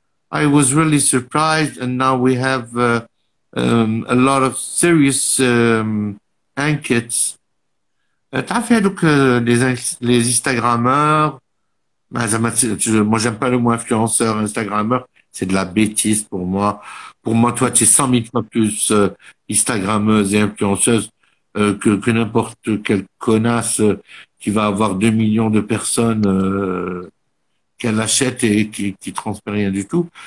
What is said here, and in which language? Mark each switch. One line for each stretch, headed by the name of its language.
English: I was really surprised, and now we have a lot of serious enquêtes.
Arabic: تعرفي هذوك
French: les Instagrammeurs. Moi, j'aime pas le mot influenceur, Instagrammeur. C'est de la bêtise pour moi. Pour moi, toi, tu es 100 000 fois plus Instagrammeuse et influenceuse que n'importe quelle connasse qui va avoir 2 millions de personnes qu'elle achète et qui transmet rien du tout.